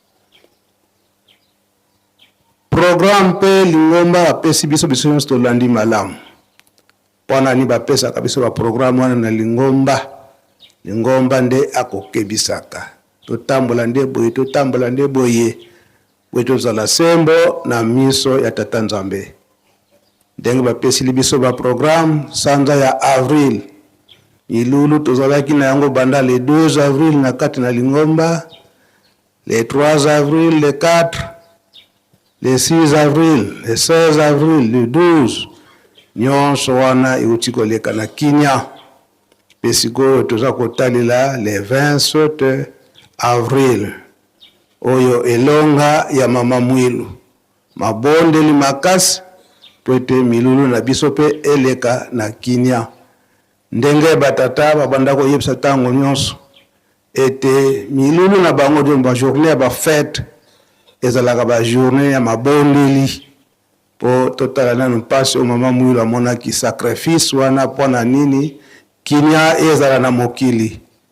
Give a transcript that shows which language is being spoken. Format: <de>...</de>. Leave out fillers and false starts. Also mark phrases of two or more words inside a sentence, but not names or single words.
<ln>programme pe lingomba apesi biso nyonso tolandi malamu wana ni bapesaka biso ba programme wana na lingomba nde akokebisaka totambola nde boye tozala sembo na miso ya tata Nzambe ndenge bapesi biso ba programme sanza ya avril ilulu tozalaki na yango banda</ln> <fr>le 2 avril</fr> <ln>na kati na lingomba</ln> <fr>le 3 avril le 4 le 6 avril le 16 avril le 12</fr> <ln>nyonso wana euti koleka na kinya pesiko toza kotalela le 27 avril oyo elonga ya mama Mwilu mabondeli makasi poete milulu na biso pe eleka na kinya ndenge batata babanda koyebisa tango nyonso ete milulu na bango de ba journée ya ba fête ezalaka ba journée ya mabondeli po totala nanu mpasi o mama Mwilu amonaki sacrifice wana mpona nini kinya ezala na mokili</ln>